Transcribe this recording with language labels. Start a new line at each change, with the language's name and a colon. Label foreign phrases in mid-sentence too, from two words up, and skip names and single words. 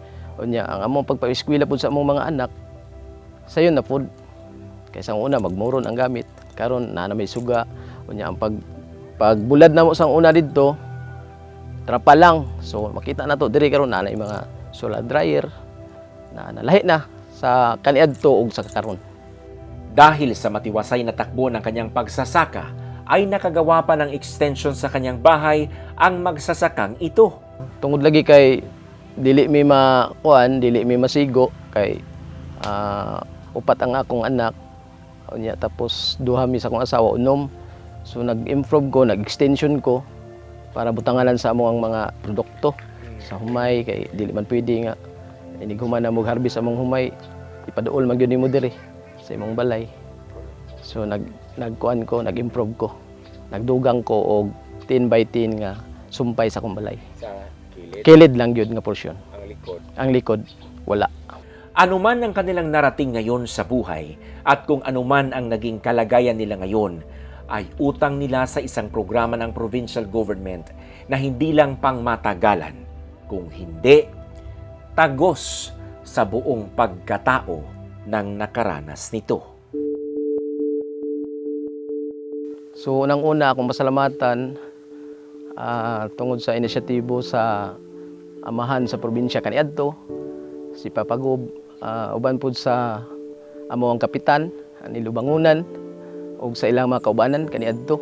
Cebuano: Unya ang among pagpa-eskwela pud sa among mga anak sayon na pud kaysa una magmuron ang gamit karon na may suga. Unya ang pagbulad namo sang una didto trapa lang, so makita nato diri karon na mga
English: solar dryer
Cebuano: na nalahi na sa kaniadto ug sa karon.
Filipino: Dahil sa matiwasay na takbo ng kanyang pagsasaka ay nakagawa pa ng extension sa kanyang bahay ang magsasakang ito.
Cebuano: Tungod lagi kay dili mi makuan, dili mi masigo kay upat ang akong anak. Unya tapos duha mi sa akong asawa unom. So nag-improve ko, nag-extension ko para butanganan sa among mga produkto sa humay kay dili man pwede nga inig human na mag-harvest among humay ipaduol man gyud nimo diri sa imong balay. So nagkuan ko, nag-improve ko. Nagdugang ko og 10 by 10 nga sumpay sa akong balay. Kilid lang yun nga porsyon. Ang likod, wala.
Filipino: Anuman ang kanilang narating ngayon sa buhay at kung anuman ang naging kalagayan nila ngayon, ay utang nila sa isang programa ng provincial government na hindi lang pangmatagalan, kung hindi, tagos sa buong pagkatao ng nakaranas nito.
Cebuano: So unang-una akong pasalamatan tungod sa inisyatibo sa amahan sa probinsya kaniadto si Papa Gob, uban pud sa amo ang kapitan ni Lubangunan ug sa ilang mga kaubanan kaniadto.